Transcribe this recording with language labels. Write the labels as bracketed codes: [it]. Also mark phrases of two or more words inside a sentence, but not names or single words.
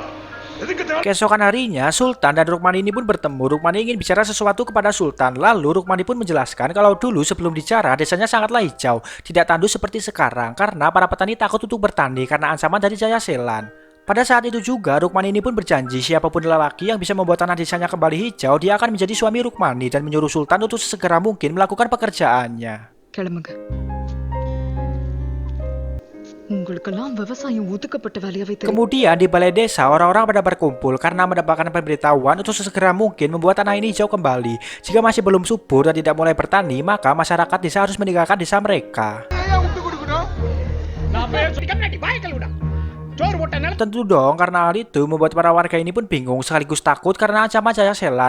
[ta] எதுக்கு தேவை? [id] Keesokan harinya, Sultan dan Rukmani ini pun bertemu. Rukmani ingin bicara sesuatu kepada Sultan. Lalu Rukmani pun menjelaskan kalau dulu sebelum dijarah desanya sangatlah hijau, tidak tandus seperti sekarang karena para petani takut untuk bertani karena ancaman dari Jaya Selan. Pada saat itu juga Rukmani ini pun berjanji siapapun lelaki yang bisa membuat tanah desanya kembali hijau, dia akan menjadi suami Rukmani dan menyuruh Sultan untuk sesegera mungkin melakukan pekerjaannya. [ta] கிளம்புங்க. உங்களுக்கெல்லாம் விவசாயம் ஒதுக்கப்பட்ட வேலையாவே தெரியும். [id] Kemudian di balai desa orang-orang pada berkumpul karena mendapatkan pemberitahuan untuk sesegera mungkin membuat tanah ini hijau kembali. Jika masih belum subur dan tidak mulai bertani, maka masyarakat desa harus meninggalkan desa mereka. Tentu dong, karena hal itu membuat para warga ini pun bingung sekaligus takut karena ancaman Jaya Selan.